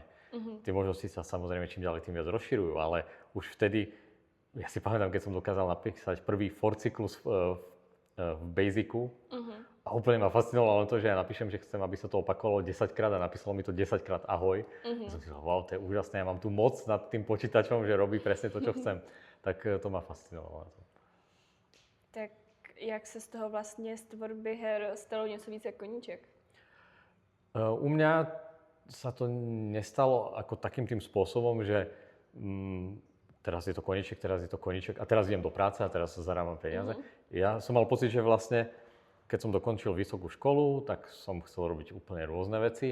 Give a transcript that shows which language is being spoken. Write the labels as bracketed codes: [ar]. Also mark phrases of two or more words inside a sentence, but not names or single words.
[sk] Tie možnosti sa samozrejme čím ďalej tým viac rozširujú, ale už vtedy, ja si pamätám, keď som dokázal napísať prvý for cyklus v Basicu a úplne ma fascinovalo to, že ja napíšem, že chcem, aby sa to opakovalo 10 krát a napísalo mi to 10 krát ahoj. A som si povedal, wow, to je úžasné, ja mám tu moc nad tým počítačom, že robí presne to, čo chcem. Tak to ma fascinovalo. [cs] Tak jak se z toho vlastně z tvorby her stalo něco víc jako koníček? [sk] U mňa sa to nestalo ako takým tým spôsobom, že teraz je to koníček a teraz idem do práce a teraz zarábam peniaze. Ja som mal pocit, že vlastne keď som dokončil vysokú školu, tak som chcel robiť úplne rôzne veci.